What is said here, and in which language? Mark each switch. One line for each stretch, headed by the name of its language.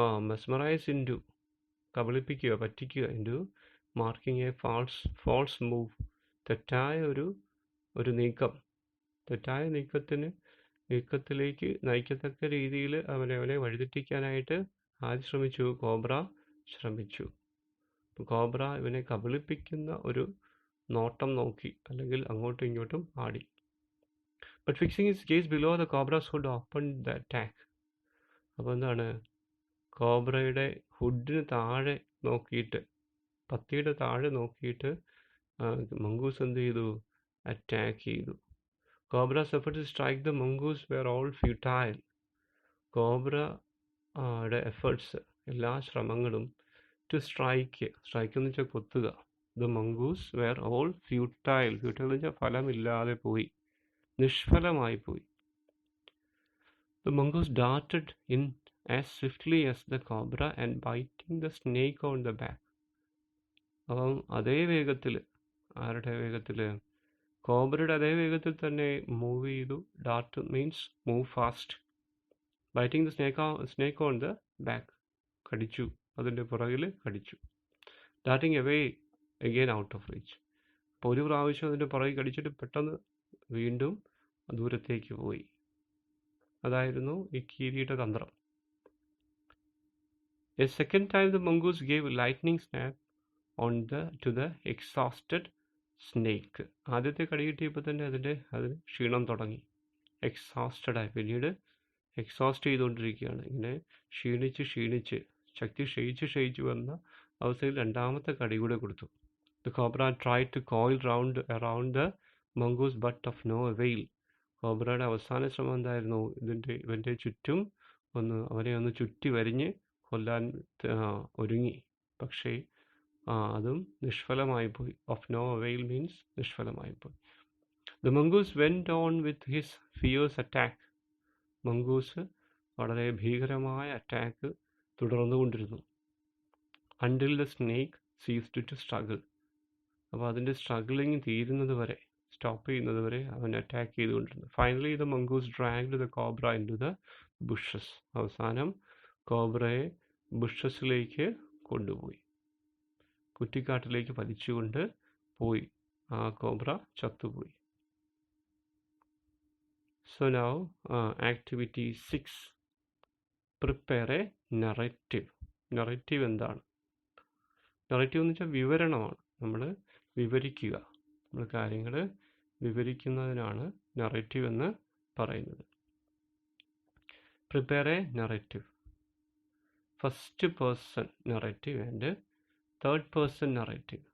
English: mesmerise into
Malayalam: കബളിപ്പിക്കുക, പറ്റിക്കുക.
English: into marking a false move,
Malayalam: തെറ്റായ ഒരു നീക്കം. തെറ്റായ നീക്കത്തിന് നീക്കത്തിലേക്ക് നയിക്കത്തക്ക രീതിയിൽ അവനെ വഴിതെറ്റിക്കാനായിട്ട് ആര് ശ്രമിച്ചു? കോബ്ര ശ്രമിച്ചു. കോബ്ര ഇവനെ കബളിപ്പിക്കുന്ന ഒരു നോട്ടം നോക്കി, അല്ലെങ്കിൽ അങ്ങോട്ടും ഇങ്ങോട്ടും ആടി.
English: But fixing his gaze below, the cobra's hood opened the attack.
Malayalam: അപ്പോൾ എന്താണ്? കോബ്രയുടെ ഹുഡിന് താഴെ നോക്കിയിട്ട്, പത്തിയുടെ താഴെ നോക്കിയിട്ട് മംഗൂസ് എന്ത് ചെയ്തു? അറ്റാക്ക് ചെയ്തു.
English: Cobra's efforts to strike the mongoose were all futile.
Malayalam: കോബ്രയുടെ efforts, എല്ലാ ശ്രമങ്ങളും
English: to strike
Malayalam: എന്ന് വെച്ചാൽ കൊത്തുക,
English: the mongoose were all futile
Malayalam: എന്ന് വെച്ചാൽ ഫലമില്ലാതെ പോയി, നിഷ്ഫലമായി പോയി.
English: The mongoose darted in as swiftly as the cobra and biting the snake on the back.
Malayalam: അപ്പം അതേ വേഗത്തിൽ, ആരുടെ വേഗത്തിൽ? കോബ്രയുടെ അതേ വേഗത്തിൽ തന്നെ മൂവ് ചെയ്തു.
English: Dart means move fast. Biting the snake on the back,
Malayalam: കടിച്ചു, അതിൻ്റെ പുറകിൽ കടിച്ചു.
English: Darting away again out of reach.
Malayalam: അപ്പോൾ ഒരു പ്രാവശ്യം അതിൻ്റെ പുറകിൽ കടിച്ചിട്ട് പെട്ടെന്ന് വീണ്ടും ദൂരത്തേക്ക് പോയി. അതായിരുന്നു ഈ കീരിയുടെ തന്ത്രം.
English: A second time the mongoose gave a lightning snap to the exhausted snake.
Malayalam: ആദ്യത്തെ കടി കിട്ടിയപ്പോൾ തന്നെ അതിന് ക്ഷീണം തുടങ്ങി, എക്സോസ്റ്റഡ് ആയി. പിന്നീട് എക്സോസ്റ്റ് ചെയ്തുകൊണ്ടിരിക്കുകയാണ്. ഇങ്ങനെ ക്ഷീണിച്ച് ശക്തി ക്ഷയിച്ച് വന്ന അവസ്ഥയിൽ രണ്ടാമത്തെ കടി കൂടെ കൊടുത്തു.
English: The cobra tried to coil around the mongoose but of no avail.
Malayalam: കോബ്രയുടെ അവസാന ശ്രമം എന്തായിരുന്നു? ഇവൻ്റെ ചുറ്റും അവനെ ഒന്ന് ചുറ്റി വരിഞ്ഞ് കൊല്ലാൻ ഒരുങ്ങി. പക്ഷേ അതും നിഷ്ഫലമായി പോയി.
English: of no avail means
Malayalam: നിഷ്ഫലമായി പോയി.
English: The mongoose went on with his fierce attack.
Malayalam: Mongoose വളരെ ഭീകരമായ attack തുടർന്നുകൊണ്ടിരുന്നു.
English: Until the snake ceased to struggle.
Malayalam: അപ്പോൾ അതിൻ്റെ സ്ട്രഗ്ലിങ് തീരുന്നത് വരെ, സ്റ്റോപ്പ് ചെയ്യുന്നത് വരെ അവൻ അറ്റാക്ക് ചെയ്തുകൊണ്ടിരുന്നു.
English: Finally the mongoose dragged the cobra into the bushes.
Malayalam: അവസാനം കോബ്രയെ ബുഷസിലേക്ക് കൊണ്ടുപോയി, കുറ്റിക്കാട്ടിലേക്ക് വലിച്ചുകൊണ്ട് പോയി. ആ കോബ്ര ചത്തുപോയി.
English: So now activity 6, prepare a narrative.
Malayalam: Narrative എന്താണ്? നറേറ്റീവ് എന്ന് വെച്ചാൽ വിവരണമാണ്. നമ്മൾ വിവരിക്കുക, നമ്മൾ കാര്യങ്ങൾ വിവരിക്കുന്നതിനാണ് നറേറ്റീവ് എന്ന് പറയുന്നത്.
English: Prepare a narrative. First person narrative and third person narrative.